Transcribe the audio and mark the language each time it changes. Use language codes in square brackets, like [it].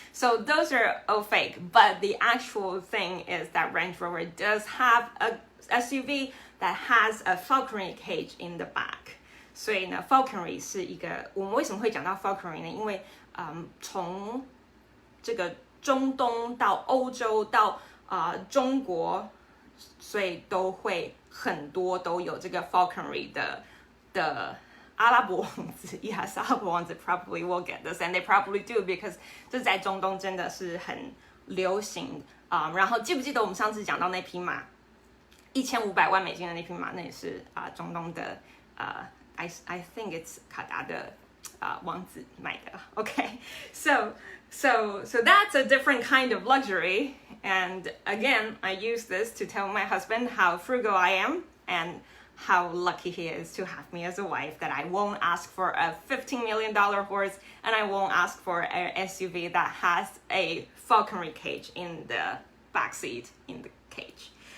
[en] So those are all fake, but the actual thing is that Range Rover does have a SUV that has a falconry cage in the back. [zh] 所以呢 falconry 是一个，我们为什么会讲到 falconry 呢？因为从这个中东到欧洲到中国，所以都会很多都有这个 falconry 的阿拉伯王子 ，yes， 阿拉伯王子 [en] probably will get this, and they probably do because [zh] 这在中东真的是很流行然后记不记得我们上次讲到那匹马，1500万美金的那匹马，那也是中东的 [en] I think it's [zh] 卡达的王子买的。 [en] Okay, so that's a different kind of luxury. And again, I use this to tell my husband how frugal I am and how lucky he is to have me as a wife, that I won't ask for a $15 million horse and I won't ask for an SUV that has a falconry cage in the backseat in the cage.